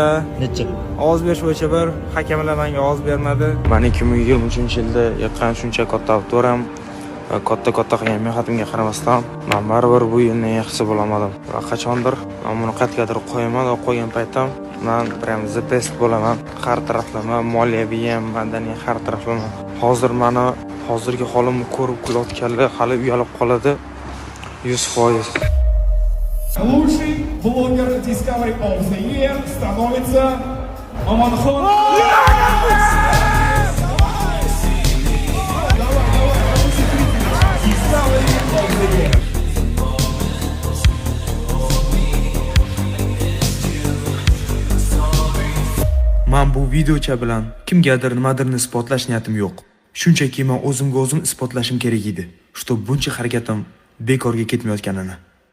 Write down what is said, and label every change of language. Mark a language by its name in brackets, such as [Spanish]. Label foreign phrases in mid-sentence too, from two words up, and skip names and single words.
[Uzbek] Necha? ovoz berish bo'yicha bir hakamlar menga ovoz bermadi. Men 2023-yilda yiqqan shuncha katta avtoram va katta qilgan mehatimga qaramasdan men baribir bu yilni yaxshisi bo'lamadim. Va qachondir men buni qat'iyadir qo'yaman va qo'ygan paytim men prям [English] the best [Uzbek] bo'laman. Har taraflama, moliyaviy ham, madaniy har taraflama. Hozir meni hozirgi holimni ko'rib kulayotganlar hali uyalib qoladi 100%. [Russian] Лучший блогер [English] Discovery of the Year [Russian] становится Аманхон. [English] Discovery of the Year. [Uzbek] Men bu videocha bilan kimgadir nimadirni isbotlash niyatim yo'q. Shunchaki men o'zimga o'zim isbotlashim kerak edi, что buncha harakatim bekorga ketmayotganini.